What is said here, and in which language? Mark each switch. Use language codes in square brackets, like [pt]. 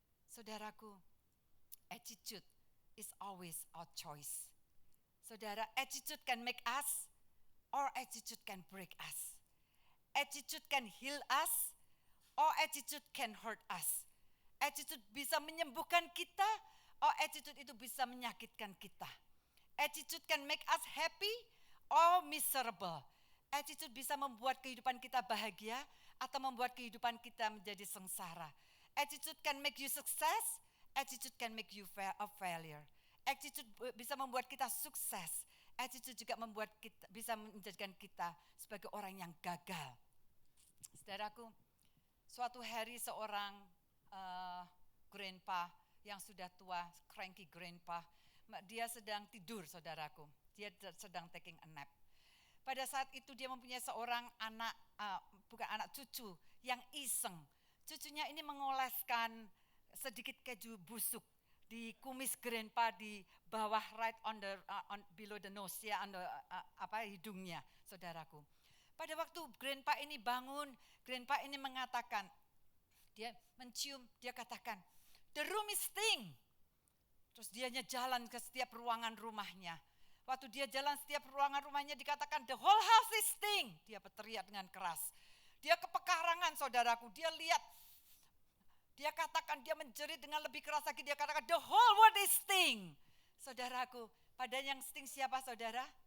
[en] Saudaraku, attitude is always our choice. Saudara, attitude can make us or attitude can break us. Attitude can heal us or attitude can hurt us. [id] Attitude bisa menyembuhkan kita, or attitude itu bisa menyakitkan kita. [en] Attitude can make us happy or miserable. [id] Attitude bisa membuat kehidupan kita bahagia atau membuat kehidupan kita menjadi sengsara. [en] Attitude can make you success, attitude can make you a failure. [id] Attitude bisa membuat kita sukses. Attitude juga bisa menjadikan kita sebagai orang yang gagal. Saudaraku, suatu hari seorang grandpa yang sudah tua, cranky grandpa, dia sedang tidur, saudaraku. Dia sedang [en] taking a nap. [id] Pada saat itu dia mempunyai seorang anak, bukan anak, cucu yang iseng. Cucunya ini mengoleskan sedikit keju busuk di kumis grandpa di bawah, [en] right on below the nose, [id] ya, hidungnya, saudaraku. Pada waktu grandpa ini bangun, grandpa ini mengatakan, dia mencium, dia katakan, [en] the room is stink. [id] Terus dianya jalan ke setiap ruangan rumahnya. Waktu dia jalan setiap ruangan rumahnya dikatakan, [en] the whole house is stink. [id] Dia berteriak dengan keras. Dia ke pekarangan Tuhan, saudaraku. Dia lihat, dia katakan, dia menjerit dengan lebih keras lagi. Dia katakan, [en] the whole world is sting. [id] Saudaraku, pada yang sting siapa saudara?